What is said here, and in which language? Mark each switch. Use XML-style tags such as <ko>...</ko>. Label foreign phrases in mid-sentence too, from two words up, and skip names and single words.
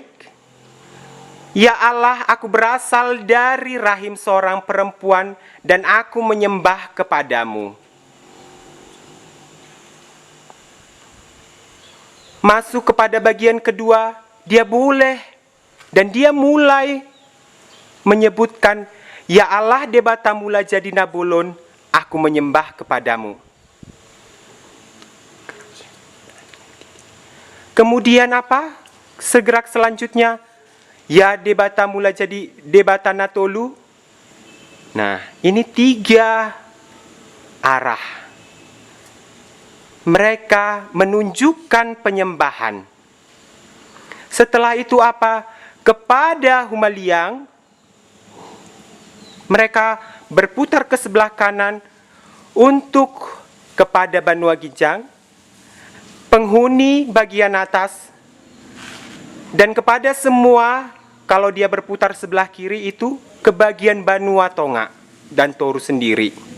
<id>Ya Allah, aku berasal dari rahim seorang perempuan dan aku menyembah kepadamu. Masuk kepada bagian kedua, dia boleh dan dia mulai menyebutkan, ya Allah debata mula jadi nabulun, aku menyembah kepadamu. Kemudian apa? Segerak selanjutnya, ya debata mula jadi debata natolu. Nah, ini 3 arah. Mereka menunjukkan penyembahan. Setelah itu apa? Kepada Humaliang, mereka berputar ke sebelah kanan untuk kepada Banua Ginjang, penghuni bagian atas, dan kepada semua, kalau dia berputar sebelah kiri itu ke bagian Banua Tonga dan Toru sendiri.</id>